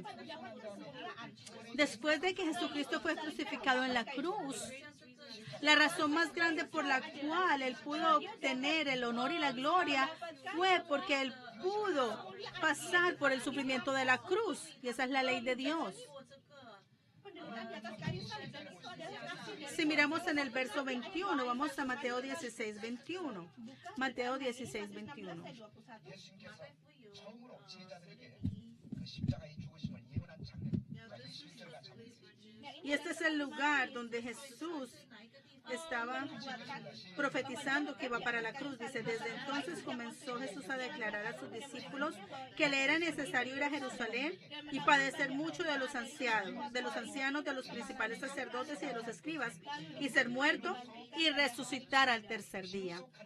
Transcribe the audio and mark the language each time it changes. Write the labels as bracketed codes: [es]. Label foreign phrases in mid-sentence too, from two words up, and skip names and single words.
[es] Después de que Jesucristo fue crucificado en la cruz, la razón más grande por la cual Él pudo obtener el honor y la gloria fue porque Él pudo pasar por el sufrimiento de la cruz. Y esa es la ley de Dios. Si miramos en el verso 21, vamos a Mateo 16, 21. Mateo 16, 21. [ko] 예수님께서 처음으로 제자들에게 그 십자가의 죽으심을 예언한 장면, 이 11절과 장면. [es] Y este es el lugar donde Jesús estaba profetizando que iba para la cruz. Dice, desde entonces comenzó Jesús a declarar a sus discípulos que le era necesario ir a Jerusalén y padecer mucho de los ancianos, de los principales sacerdotes y de los escribas, y ser muerto y resucitar al tercer día.